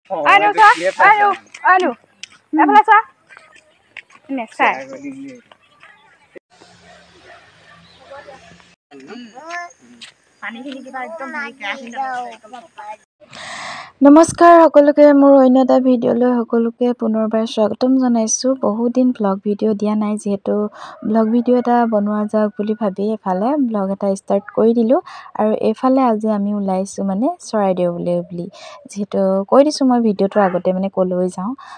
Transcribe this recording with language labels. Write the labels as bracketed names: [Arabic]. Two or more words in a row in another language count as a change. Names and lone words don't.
[Assamese] Anu sa? Anu. Apa sa? Ini sa. Pani kita ekdom নমস্কাৰ সকলোকে মোৰ অন্য এটা ভিডিঅ'লৈ সকলোকে পুনৰবাৰ স্বাগতম জনাইছোঁ। বহুত দিন ব্লগ ভিডিঅ' দিয়া নাই, যিহেতু ব্লগ ভিডিঅ' এটা বনোৱা যাওক বুলি ভাবি এফালে ব্লগ এটা ষ্টাৰ্ট কৰি দিলোঁ। আৰু এইফালে আজি আমি ওলাইছোঁ মানে চৰাইদেউ বুলি যিহেতু কৈ দিছোঁ মই ভিডিঅ'টো আগতে মানে ক'লৈ যাওঁ।